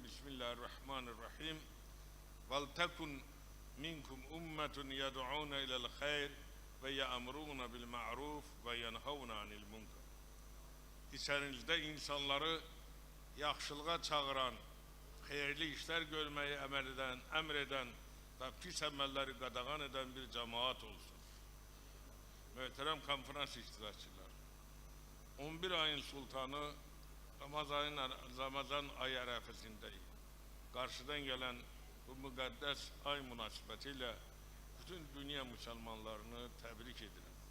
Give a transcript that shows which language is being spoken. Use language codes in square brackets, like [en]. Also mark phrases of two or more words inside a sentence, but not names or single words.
[ar] بسم الله الرحمن الرحيم ولتكن منكم أمة يدعون إلى الخير ويأمرون بالمعروف وينهون عن المنكر. [tr] İçerinizde insanları yaxşılığa çağıran, hayırlı işler görmeyi emreden ve pis emelleri qadağan eden bir cemaat olsun. [az] möhtərəm konferans iştirakçıları, 11 ayın sultanı Ramazan ayı ərəfəsindəyik. Qarşıdan gələn bu müqəddəs ay münasibətilə bütün dünya müsəlmanlarını təbrik edirəm.